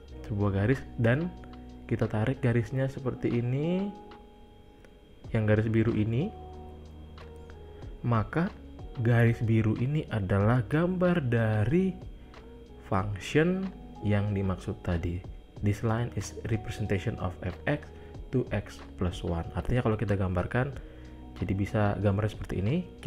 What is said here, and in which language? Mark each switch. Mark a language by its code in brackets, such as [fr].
[id] Sebuah garis, dan kita tarik garisnya seperti ini, yang garis biru ini, maka garis biru ini adalah gambar dari function yang dimaksud tadi. [en] This line is representation of fx to x plus 1. [id] Artinya kalau kita gambarkan, jadi bisa gambarnya seperti ini.